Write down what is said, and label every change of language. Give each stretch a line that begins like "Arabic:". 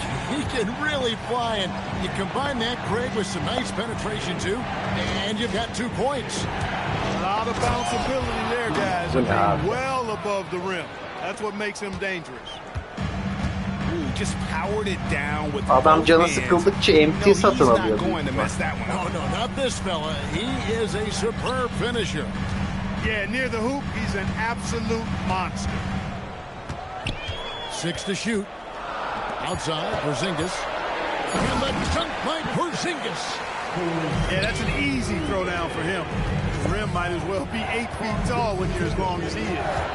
English: He can really fly, and you combine that, Craig, with some nice penetration, too, and you've got 2 points. A lot of bounceability there, guys. I mean, well above the rim. That's what makes him dangerous. Ooh, just powered it down with
Turkish: Adam canı sıkıldıkça MT satın alıyor.
English: No, not this fella. He is a superb finisher. Yeah, near the hoop, he's an absolute monster. 6 to shoot. Outside, Porzingis. And the dunk by Porzingis. Yeah, that's an easy throw down for him. The rim might as well be 8 feet tall when you're as long as he is.